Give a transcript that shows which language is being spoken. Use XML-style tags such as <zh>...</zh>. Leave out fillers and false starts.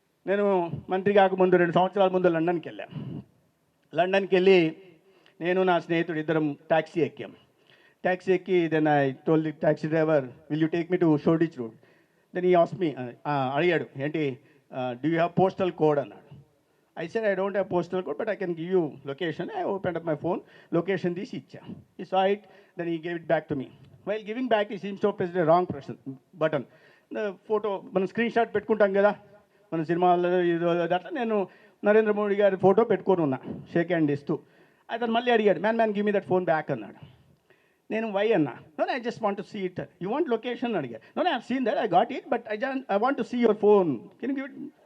<te>నేను మంత్రి కాకముందు 2 సంవత్సరాల ముందు లండన్కి వెళ్ళి నేను నా స్నేహితుడు ఇద్దరం ట్యాక్సీ ఎక్కి</te> <en>Then I told the taxi driver, will you take me to Shoreditch road. Then he asked me,</en> <te>అడిగాడు ఏంటి,</te> <en>do you have postal code</en> <te>అన్నాడు.</te> <en>I said, I don't have postal code, but I can give you location. I opened up my phone, location</en> <te>తీసి ఇచ్చా.</te> <en>He saw it, then he gave it back to me. While giving back, he seems to have pressed the wrong button. The photo,</en> <te>మనం screen shot పెట్టుకుంటాం కదా మన సినిమాలో, అట్లా నేను నరేంద్ర మోడీ గారి ఫోటో పెట్టుకొని ఉన్నా షేక్ హ్యాండ్ ఇస్తూ. అతను మళ్ళీ అడిగాడు,</te> <en>man give me that phone back</en> <te>అన్నాడు. నేను</te> <en>Why అన్నా. No I just want to see it. You want location</en> <te>అడిగాడు.</te> <en>No I have seen that, I got it, but I want to see your phone, can you give it.</en>